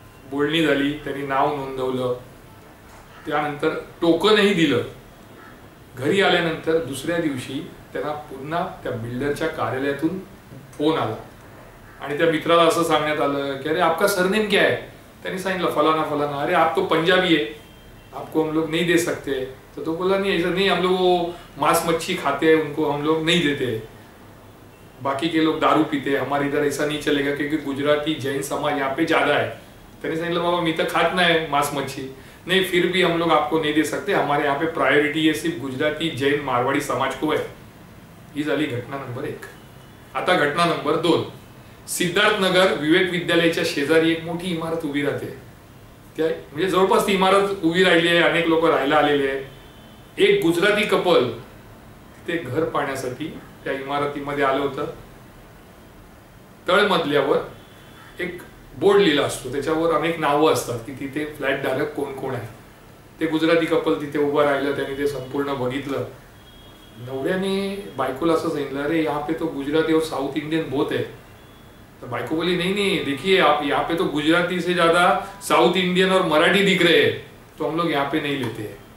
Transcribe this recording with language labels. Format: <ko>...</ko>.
<mr>बोलणी झाली, त्यांनी नाव नोंदवलं, त्यानंतर टोकनही दिलं. घरी आल्यानंतर दुसऱ्या दिवशी त्यांना पुन्हा त्या बिल्डरच्या कार्यालयातून फोन आला आणि त्या मित्राला असं सांगण्यात आलं की</mr> <hi>अरे आपका सरनेम क्या है.</hi> <mr>त्यांनी सांगितलं फलाना फलाना.</mr> <hi>अरे आप तो पंजाबी है, आपको हम लोग नहीं दे सकते. तो बोला नहीं ऐसा नहीं, हम लोग वो मांस मच्छी खाते हैं, उनको हम लोग नहीं देते. बाकी के लोग दारू पीते हैं, हमारे इधर ऐसा नहीं चलेगा क्योंकि गुजराती जैन समाज यहाँ पे ज्यादा है.</hi> <mr>त्यांनी सांगितलं बाबा मी तर खात नाही मांस मच्छी.</mr> <hi>नहीं फिर भी हम लोग आपको नहीं दे सकते, हमारे यहाँ पे प्रायोरिटी है सिर्फ गुजराती जैन मारवाड़ी समाज को है.</hi> <mr>ही झाली घटना नंबर 1. आता घटना नंबर 2. सिद्धार्थ नगर विवेक विद्यालयाच्या शेजारी एक मोठी इमारत उभी राहते. त्या म्हणजे जवळपास ती इमारत उभी राहिली आहे, अनेक लोक राहायला आलेले आहे. एक गुजराती कपल ते घर पाहण्यासाठी त्या इमारतीमध्ये आलं होतं. तळमजल्यावर एक बोर्ड लिहिला असतो, त्याच्यावर अनेक नावं असतात की तिथे फ्लॅट धारक कोण कोण आहे. ते गुजराती कपल तिथे उभं राहिलं, त्यांनी ते संपूर्ण बघितलं. नवऱ्याने बायकोला असं सांगितलं</mr> <hi>अरे यहाँ पे तो गुजराती और साउथ इंडियन बहुत है. तो बाइको बोली नहीं नहीं देखिए आप यहाँ पे तो गुजराती से ज्यादा साउथ इंडियन और मराठी दिख रहे हैं, तो हम लोग यहाँ पे नहीं लेते हैं.</hi>